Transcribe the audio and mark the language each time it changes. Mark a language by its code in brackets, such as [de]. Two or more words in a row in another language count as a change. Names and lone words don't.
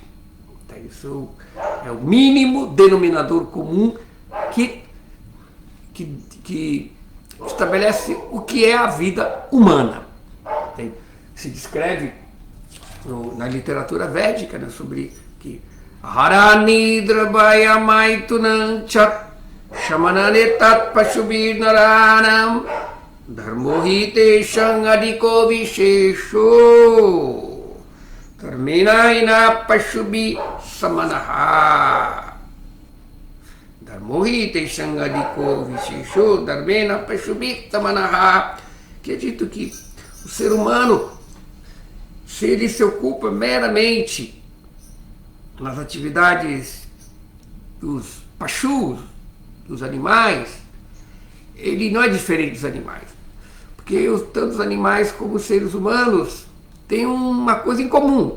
[pt] Isso é o mínimo denominador comum que estabelece o que é a vida humana. Se descreve na literatura védica, né, sobre que [sa] Haranidra Bhaya Maitunancha Shamanane Tat Pashubir Naranam Dharmohite Shangadiko Vishesho Dharmenaina Pashubi Samanaha. Dharmohite Shangadiko Vishesho Dharmena Pashubi Samanaha. [pt] Que é dito que o ser humano, se ele se ocupa meramente nas atividades dos pashus, dos animais, ele não é diferente dos animais. Porque tanto os animais como os seres humanos têm uma coisa em comum.